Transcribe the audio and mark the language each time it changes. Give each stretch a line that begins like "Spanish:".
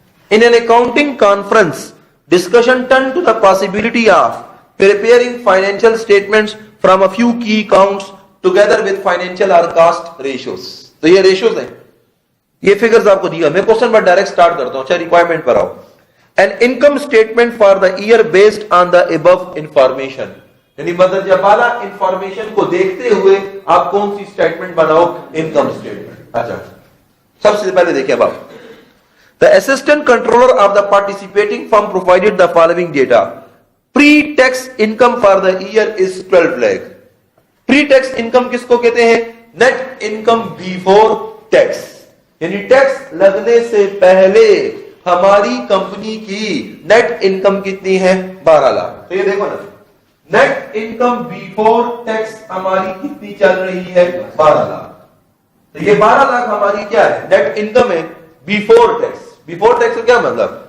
English: In an accounting conference, discussion turned to the possibility of preparing financial statements from a few key accounts together with financial or cost ratios.
Urdu: تو یہ ratios ہیں, یہ figures آپ کو دیا. میں question پر direct start کرتا ہوں. اچھا ریکوائرمنٹ پر آؤ.
English: An income statement for the year based on the above information.
Urdu: یعنی مدرجہ بالا انفارمیشن کو دیکھتے ہوئے آپ کون سی اسٹیٹمنٹ بناؤ؟ Income statement. اچھا سب سے پہلے دیکھیں اب آپ.
English: The assistant controller of the participating firm provided the following data. Pre-tax income for the year is 12 lakh. Pre-tax income
Urdu: کس کو کہتے ہیں؟
English: Net income before tax.
Urdu: یعنی ٹیکس لگنے سے پہلے ہماری کمپنی کی نیٹ انکم کتنی ہے؟ 12 لاکھ. تو یہ دیکھو نا, نیٹ انکم بیفور ٹیکس ہماری کتنی چل رہی ہے؟ 12 لاکھ. تو یہ 12 لاکھ ہماری کیا ہے؟ نیٹ انکم ہے بیفور ٹیکس. بیفور ٹیکس کا کیا مطلب؟